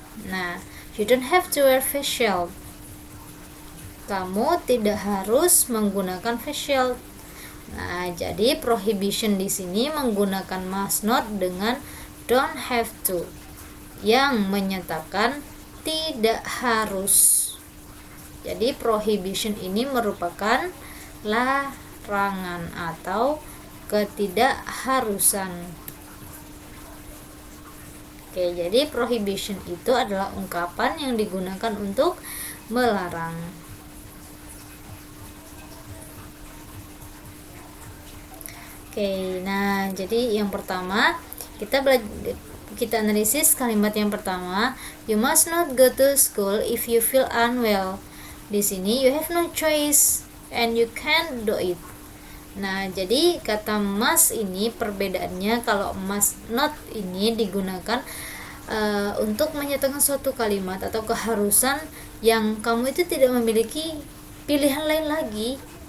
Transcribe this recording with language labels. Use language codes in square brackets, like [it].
[en] Nah, you don't have to wear face shield. [id] Kamu tidak harus menggunakan face shield. Nah, jadi prohibition di sini menggunakan must not dengan don't have to yang menyatakan tidak harus. Jadi prohibition ini merupakan larangan atau ketidakharusan. Oke, jadi prohibition itu adalah ungkapan yang digunakan untuk melarang. Oke, nah jadi yang pertama kita analisis kalimat yang pertama, [en] you must not go to school if you feel unwell. [id] Di sini [en] you have no choice and you can't do it. [id] Nah, jadi kata must ini perbedaannya, kalau must not ini digunakan untuk menyatakan suatu kalimat atau keharusan yang kamu itu tidak memiliki pilihan lain lagi.